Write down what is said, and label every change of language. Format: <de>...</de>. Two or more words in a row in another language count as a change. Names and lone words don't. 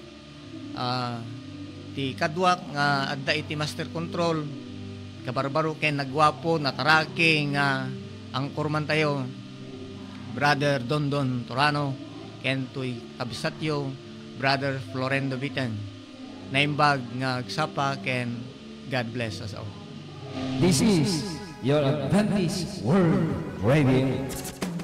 <ilo>ti kadwak nga adda iti master control kabarbaro ken nagwapo nataraki nga angkor man tayo Brother Dondon Torano ken tuy kabsatyo Brother Florendo Bitan naimbag nga agsapa ken</ilo> <en>God bless us all. This is your Adventist World Radio.</en>